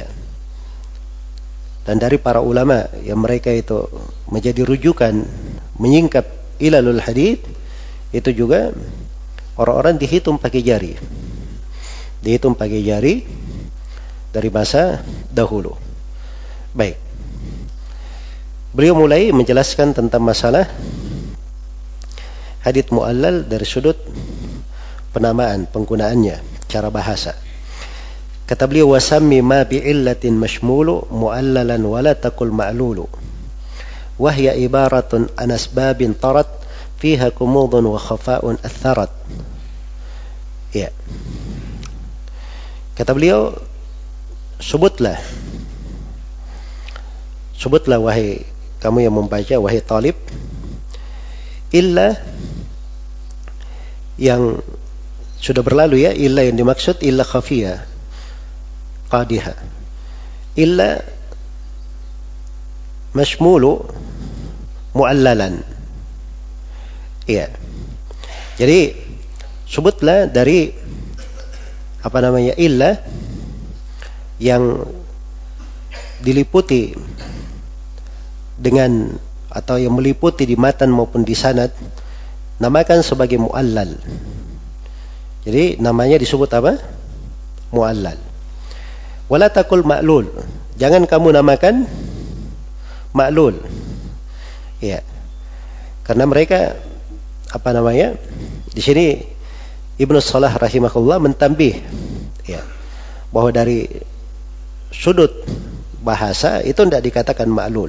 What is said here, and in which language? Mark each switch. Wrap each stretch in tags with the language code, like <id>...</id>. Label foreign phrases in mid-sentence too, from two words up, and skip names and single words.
<id>Dan dari para ulama yang mereka itu menjadi rujukan menyingkap</id> <ar>علل الحديث,</ar> <id>itu juga orang-orang dihitung pakai jari dari masa dahulu. Baik. Beliau mulai menjelaskan tentang masalah</id> <ar>حديث معلّل</ar> <id>dari sudut penamaan, penggunaannya, cara bahasa. Kata beliau,</id> <ar>وسمّ ما بعلّة مشمول معلّلا ولا تقل معلول وهي عبارة عن أسباب طرت فيها غموض وخفاء أثّرت.</ar> <id>Ya. Kata beliau, sebutlah wahai kamu yang membaca, wahai talib, illa yang sudah berlalu ya, illa yang dimaksud</id> <ar>علّة خفية قادحة, علّة مشمول معلّلا.</ar> <id>Iya. Jadi sebutlah dari illa yang diliputi dengan atau yang meliputi di matan maupun di sanad, namakan sebagai mu'allal. Jadi namanya disebut apa?</id> <ar>معلّل. ولا تقل معلول.</ar> <id>Jangan kamu namakan ma'lul. Ya. Karena mereka di sini Ibnu Salah rahimahullah mentambih ya, bahwa dari sudut bahasa itu tidak dikatakan ma'lul.</id>